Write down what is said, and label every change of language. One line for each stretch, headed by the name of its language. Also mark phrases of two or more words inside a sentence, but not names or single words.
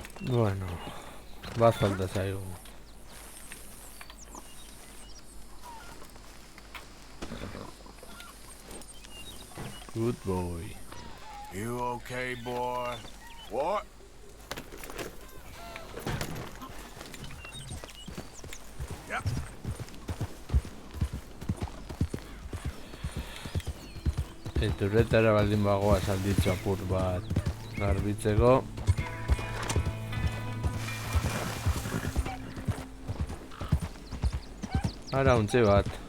Basque: Bueno, bat falta zaigu.
English: Good boy. You okay, boy? What? Yep.
Basque: Iturretara baldin bagoa salditxo apur bat garbitzeko. Ara untzi bat.